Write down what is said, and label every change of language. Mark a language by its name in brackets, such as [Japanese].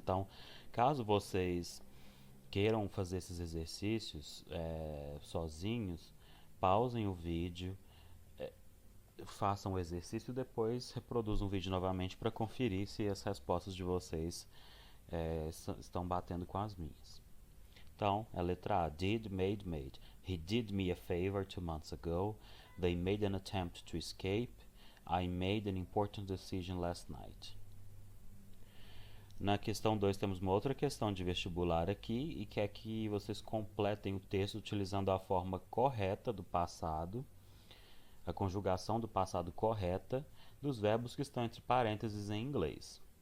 [Portuguese] Então, caso vocês queiram fazer esses exercícios sozinhos, pausem o vídeo, façam o exercício e depois reproduzam o vídeo novamente para conferir se as respostas de vocês estão batendo com as minhas. Então, a letra A, [English] did, made, made. He did me a favor 2 months ago. They made an attempt to escape. I made an important decision last night. [Portuguese] Na questão 2 temos uma outra questão de vestibular aqui e quer que vocês completem o texto utilizando a forma correta do passado, a conjugação do passado correta dos verbos que estão entre parênteses em inglês.